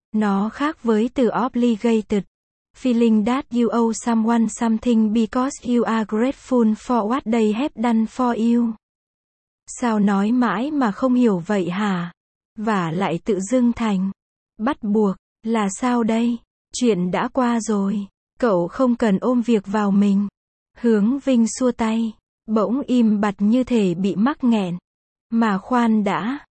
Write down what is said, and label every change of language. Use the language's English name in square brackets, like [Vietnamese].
[Vietnamese] Nó khác với từ obligated. [English] Feeling that you owe someone something because you are grateful for what they have done for you. [Vietnamese] Sao nói mãi mà không hiểu vậy hả? Và lại tự dưng thành. Bắt buộc, là sao đây? Chuyện đã qua rồi. Cậu không cần ôm việc vào mình. Hướng Vinh xua tay. Bỗng im bặt như thể bị mắc nghẹn. Mà khoan đã.